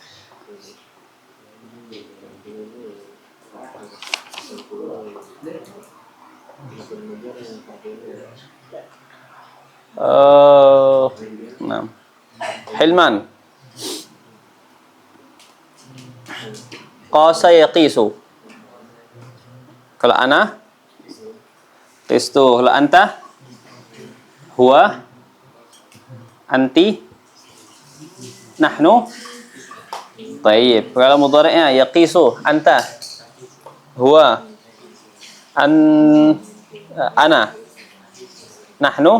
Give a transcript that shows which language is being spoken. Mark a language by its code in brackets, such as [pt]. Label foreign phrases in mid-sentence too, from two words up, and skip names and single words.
[ar] نعم. حلمان. قاس يقيس. Kalau أنا قستُ. Kalau أنت هو أنتِ نحن. طيب kalau mudhari'nya yaqisu. Anta, هو أنا, nahnu.